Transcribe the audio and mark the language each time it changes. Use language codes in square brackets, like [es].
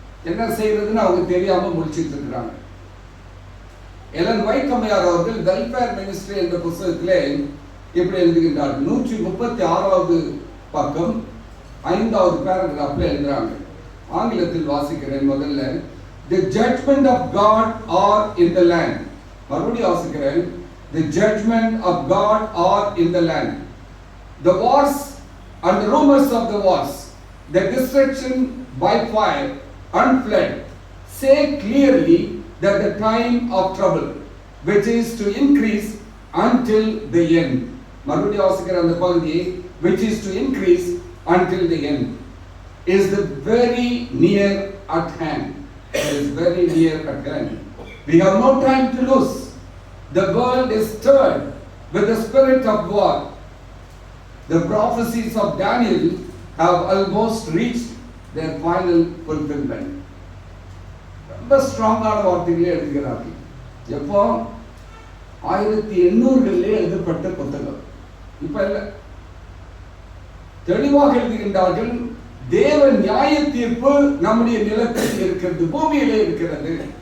[ta] என்ன செய்யறதுன்னு அவங்க தெரியாம முடிச்சிட்டு இருக்கிறாங்க. எலன் ஒயிட் அம்மையார் அவர்கள் வெல்ஃபேர் மினிஸ்ட்ரி என்ற புத்தகத்திலே இப்படி எழுதுகின்றார். 136வது பக்கம் 5வது பேராகிராஃப்ல எழுதுறாங்க. ஆங்கிலத்தில் வாசிக்கிறேன். [en] முதல்ல, the judgment of God are in the land. [ta] மறுபடியும் வாசிக்கிறேன். [en] the judgment of God are in the land. The wars and the rumors of the wars, the destruction by fire and flood, say clearly that the time of trouble, which is to increase until the end. [ta] மறுபடியும் வாசிக்கிற அந்த பகுதி, [en] which is to increase until the end, is the very near at hand. It is very near at hand. We have no time to lose. The world is stirred with the spirit of war. The prophecies of Daniel have almost reached their final fulfillment. [ta] ரொம்ப ஸ்ட்ராங்கான வார்த்தைகளே எழுதுகிறார்கள். எப்போ 1800களிலே எழுதப்பட்ட புத்தகம், இப்ப இல்ல. தெளிவாக எழுதுகின்றார்கள். தேவ நியாய தீர்ப்பு நம்முடைய நிலத்தில் இருக்கிறது, பூமியிலே இருக்கிறது.